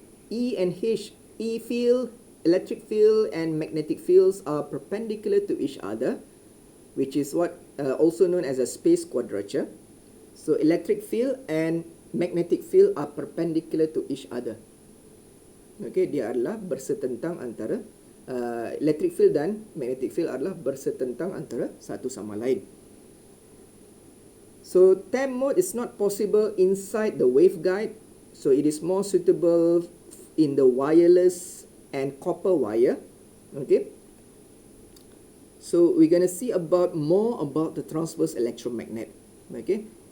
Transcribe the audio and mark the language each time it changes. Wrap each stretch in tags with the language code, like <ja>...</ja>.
<en>E and H, E field, electric field and magnetic fields are perpendicular to each other, which is what also known as a space quadrature. So electric field and magnetic field are perpendicular to each other.</en> <ms>Okay, dia adalah bersetentang antara electric field dan magnetic field adalah bersetentang antara satu sama lain.</ms> <en>So TAM mode is not possible inside the waveguide, so it is more suitable in the wireless and copper wire. Okay. So we're going to see more about the transverse electromagnet. Okay.</en>